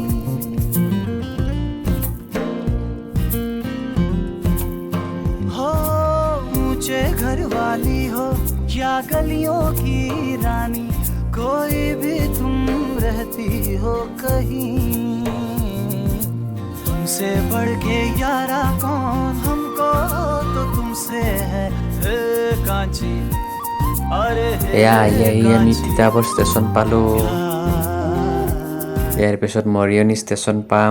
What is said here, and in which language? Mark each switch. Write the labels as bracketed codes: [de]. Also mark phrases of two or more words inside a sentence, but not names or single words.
[hi] हो ऊंचे घर वाली हो या गलियों की रानी, कोई भी तुम रहती हो कहीं। तुमसे बढ़ के यारा कौन, हमको तो तुमसे है कांची अरे [as] এয়া আহি আমি তিতাবৰ ষ্টেচন পালোঁ। ইয়াৰ পিছত মৰিয়নি ষ্টেচন পাম।